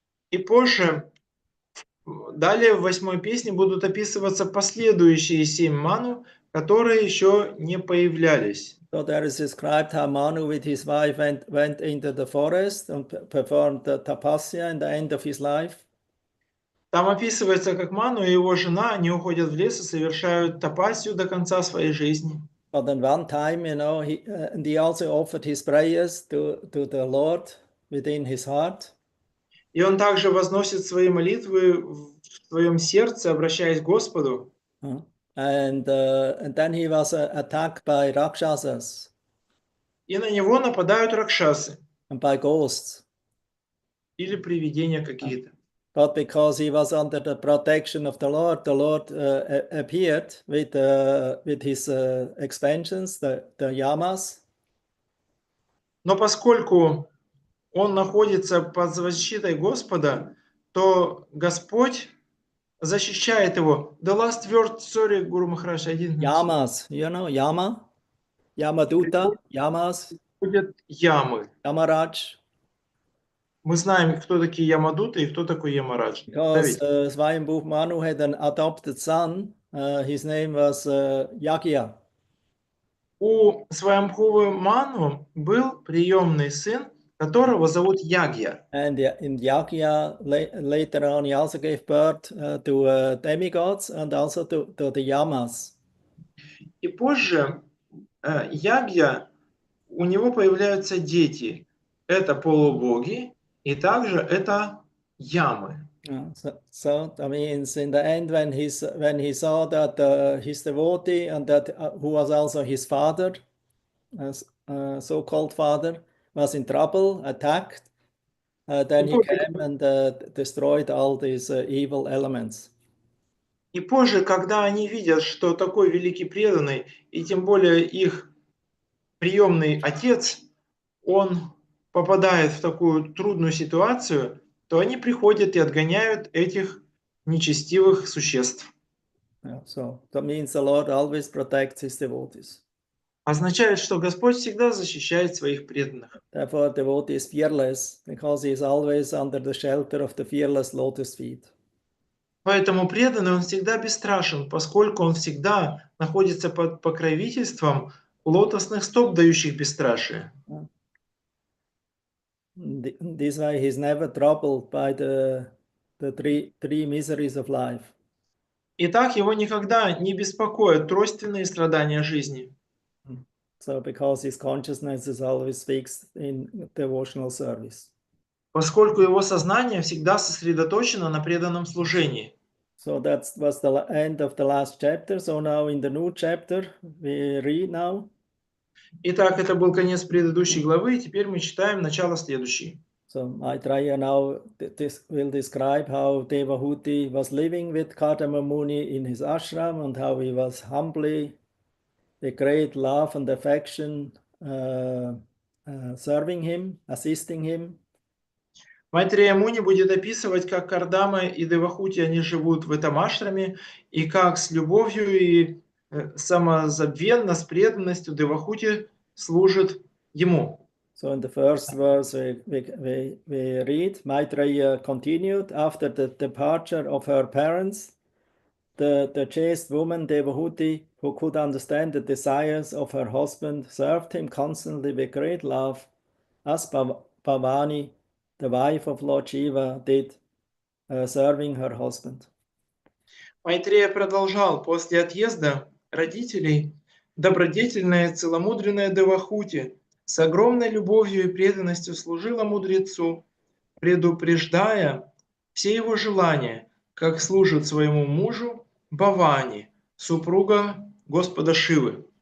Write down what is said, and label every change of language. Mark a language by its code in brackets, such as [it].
[ru] И позже, далее в 8 песне будут описываться последующие 7 ману, которые еще не появлялись. [en] So there is described how Manu with his wife went into the forest and performed the tapasya in the end of his life. [ru] Там описывается, как Ману и его жена, они уходят в лес и совершают тапасию до конца своей жизни. [en] But then one time, he also offered his prayers to the Lord within his heart. [ru] И он также возносит свои молитвы в своем сердце, обращаясь к Господу. [en] And then he was attacked by rakshasas. [ru] И на него нападают ракшасы. [en] And by ghosts. [ru] Или привидения какие-то. [en] But because he was under the protection of the Lord appeared with his expansions, the yamas. [ru] Но поскольку он находится под защитой Господа, то Господь защищает его. [en] The last word, sorry, Guru Maharaj, I didn't mention. Yamas, you know, Yama, Yamaduta, Yamas. [ru] Будет ямы. [en] Yamaraj. [ru] Мы знаем, кто такие Ямадуты и кто такой Ямарадж. [en] Because Swayambhu Manu had an adopted son, his name was Yagya. [ru] У Сваямбхувы Ману был приемный сын, которого зовут Ягья. [en] And in Yagya, later on, he also gave birth to demigods and also to the Yamas. [ru] И позже Ягья, у него появляются дети. Это полубоги, и также это ямы. [en] So that means in the end, when he saw that his devotee and that who was also his father, so-called father, was in trouble, attacked, then he came and destroyed all these evil elements. [ru] И позже, когда они видят, что такой великий преданный, и тем более их приемный отец, он попадает в такую трудную ситуацию, то они приходят и отгоняют этих нечестивых существ. [en] So that means the Lord always protects his devotees. [ru] Означает, что Господь всегда защищает своих преданных. [en] Therefore, devotee is fearless because he is always under the shelter of the fearless lotus feet. [ru] Поэтому преданный, он всегда бесстрашен, поскольку он всегда находится под покровительством лотосных стоп, дающих бесстрашие. [en] This way he is never troubled by the three miseries of life. [ru] И так его никогда не беспокоят тройственные страдания жизни. [en] So because his consciousness is always fixed in devotional service. [ru] Поскольку его сознание всегда сосредоточено на преданном служении. [en] So that was the end of the last chapter. So now in the new chapter we read now. [ru] Итак, это был конец предыдущей главы, и теперь мы читаем начало следующей. [en] So Maitreya now will describe how Devahuti was living with Kardama Muni in his ashram and how he was humbly, with great love and affection, serving him, assisting him. [ru] Майтрея Муни будет описывать, как Кардама и Девахути, они живут в этом ашраме, и как с любовью и самозабвенно, с преданностью Девахути служит ему. [en] So in the first verse we read, Maitreya continued, after the departure of her parents, the chaste woman Devahuti, who could understand the desires of her husband, served him constantly with great love, as Bhavani, the wife of Lord Shiva, did, serving her husband. [ru] Майтрея продолжал: после отъезда родителей добродетельная целомудренная Девахути с огромной любовью и преданностью служила мудрецу, предупреждая все его желания, как служит своему мужу Бхавани, супруга Господа Шивы.